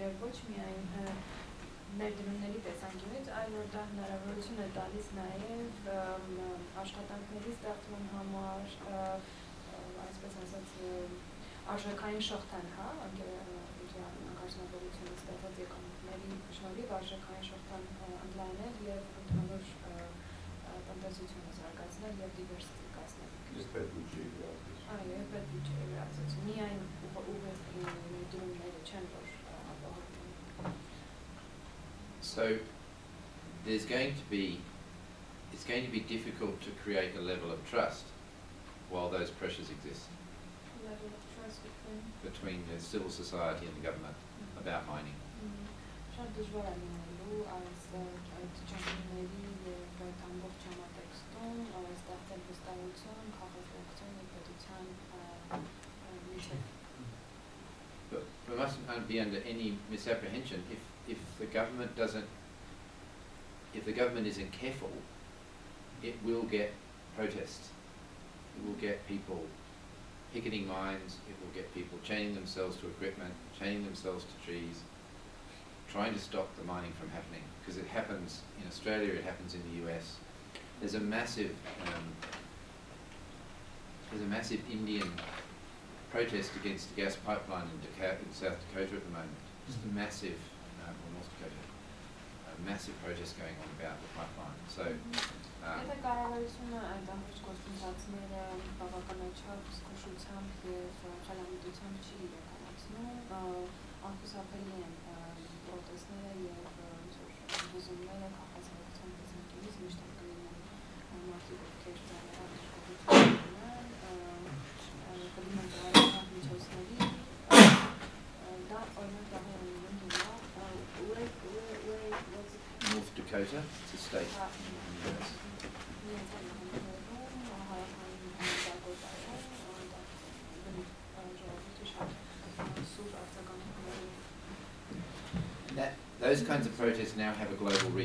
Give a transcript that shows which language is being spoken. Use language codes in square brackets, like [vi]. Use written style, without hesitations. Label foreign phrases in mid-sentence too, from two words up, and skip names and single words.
[hy] ոչ միայն ներդրումների տեսանկյունից, այլ որ դա հնարավորություն է տալիս նաև աշխատանքների ստեղծման համար, այսպես ասած, արժեքային շղթան, հա, հանքարդյունաբերությունը ստեղծած եկամուտների շնորհիվ արժեքային շղթան ընդլայնել եւ ընդհանուր տնտեսությունը զարգացնել եւ դիվերսիֆիկացնել։ Իսկ պետբյուջեի վերածություն։ Այո, պետբյուջեի վերածություն։ Միայն ուղիղ ներդրումները չեն, որ ապահովում։ [en] So it's going to be difficult to create a level of trust while those pressures exist. Level of trust between the civil society and the government about mining. [hy] Շատ դժվար է լինելու այս ճանաչումների եւ ամբողջ կոնտեքստում ստեղծել վստահություն, քաղաքացիական եւ պետության միջեւ։ [en] But we mustn't be under any misapprehension if the government isn't careful, it will get protests. It will get people picketing mines, it will get people chaining themselves to equipment, chaining themselves to trees, trying to stop the mining from happening. Because it happens in Australia, it happens in the US. There's a massive Indian protest against the gas pipeline in South Dakota at the moment. Just a massive, or North Dakota, a massive protest going on about the pipeline. So. [hy] Եթե կառավարությունը այդ ամբողջ գործընթացները բավականաչափ զգուշությամբ եւ խելամիտությամբ չի իրականացնում, անխուսափելի են պրոտեստները եւ բուզումները քաղաքացիական տեսանկյունից միշտ կլինեն մարդիկ, ովքեր կլինեն դրանց միջոցների, դա օրինակ [en] North Dakota, it's a state. Those kinds of protests now have a global reach.